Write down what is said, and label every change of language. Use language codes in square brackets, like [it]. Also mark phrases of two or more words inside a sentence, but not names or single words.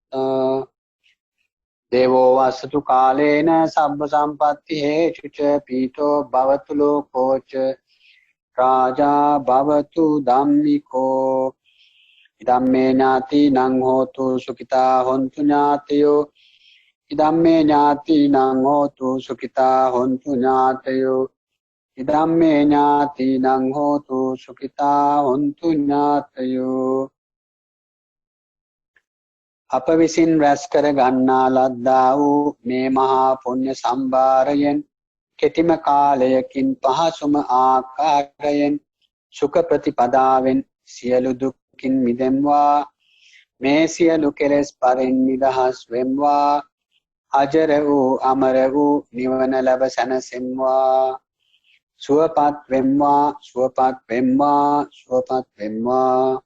[pi] දේවෝ වස්සතු කාලේන සබ්බ සම්පත්ති හේතුච පීතෝ භවතු ලෝකෝච රාජා භවතු ධම්මිකෝ ඉදම්මේ ඥාතිනං හෝතු සුඛිතා හොන්තු ඥාතයෝ ඉදම්මේ ඥාතිනං හෝතු සුඛිතා හොන්තු ඥාතයෝ ඉදම්මේ ඥාතිනං හෝතු සුඛිතා හොන්තු ඥාතයෝ [si] අප විසින් රැස් කර ගන්නා ලද්දා වූ මේ මහා පුණ්‍ය සම්භාරයෙන් කෙටිම කාලයකින් පහසුම ආකාරයෙන් සුඛ ප්‍රතිපදාවෙන් සියලු දුක්ඛින් මිදෙම්වා මේ සියලු කෙලෙස් පරින් නිදහස් වෙම්වා අජර වූ අමර වූ නිවන ලැබ සැනසෙම්වා සුවපත් වෙම්වා සුවපත් වෙම්වා සුවපත් වෙම්වා